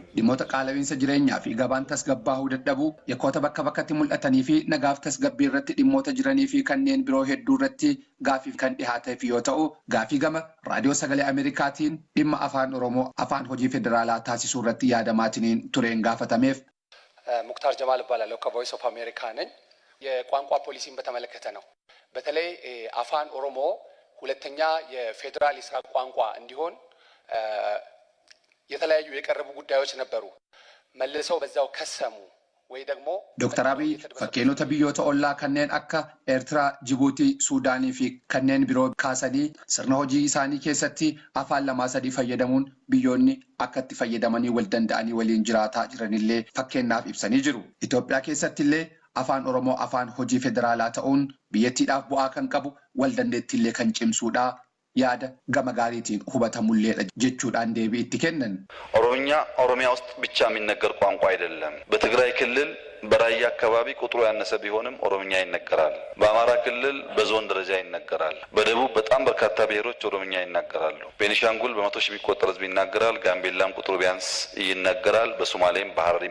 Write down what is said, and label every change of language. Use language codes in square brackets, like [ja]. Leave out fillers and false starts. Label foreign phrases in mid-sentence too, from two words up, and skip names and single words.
[om] Dhimmoota qaala'iinsa jireenyaa fi gabaan tasgabbaa'uu dadhabuu, yakkoota bakka bakkatti mul'atanii fi nagaaf tasgabbii irratti dhimmoota jiranii fi kanneen biroo hedduu irratti gaafiif kan dhihaateef yoo ta'u, gaafii gama raadiyoo sagalee Ameerikaatiin dhimma afaan Oromoo afaan hojii federaalaa taasisuu irratti yaadamaatiin tureen gaafatameef. [am] ሙክታር ጀማል እባላለሁ ከቮይስ ኦፍ አሜሪካ ነኝ። የቋንቋ ፖሊሲን በተመለከተ ነው። በተለይ አፋን ኦሮሞ ሁለተኛ የፌደራል የስራ ቋንቋ እንዲሆን የተለያዩ የቀረቡ ጉዳዮች ነበሩ። መልሰው በዛው ከሰሙ ወይ ደግሞ [om] Doktar Abiy fakkeenyota biyyoota olaa kanneen akka Eertiraa Jibuutii Sudaanii fi kanneen biroo kaasuudhaan sirna hojii isaanii keessatti afaan lamaansaa fayyadamuun biyyoonni akkamitti fayyadamanii waldanda'anii waliin jiraataa jiranillee fakkeenyaaf ibsanii jiru Itoophiyaa keessattillee afaan oromoo afaan hojii federaalaa ta'uun biyyattiidhaaf bu'aa kan qabu waldandeettiillee kan cimsuudha yaada gama gaariitiin hubatamulleedha jechuudhaan deebii itti kennan. [am] ኦሮሚያ ውስጥ ብቻ የሚነገር ቋንቋ አይደለም። በትግራይ ክልል በራያ አካባቢ ቁጥሩ ያነሰ ቢሆንም ኦሮምኛ ይነገራል። በአማራ ክልል በዞን ደረጃ ይነገራል። በደቡብ በጣም በርካታ ብሔሮች ኦሮምኛ ይናገራሉ። ቤኒሻንጉል በመቶ ሺህ የሚቆጠር ህዝብ ይናገራል። ጋምቤላም ቁጥሩ ቢያንስ ይናገራል። በሶማሌም በሐረሪም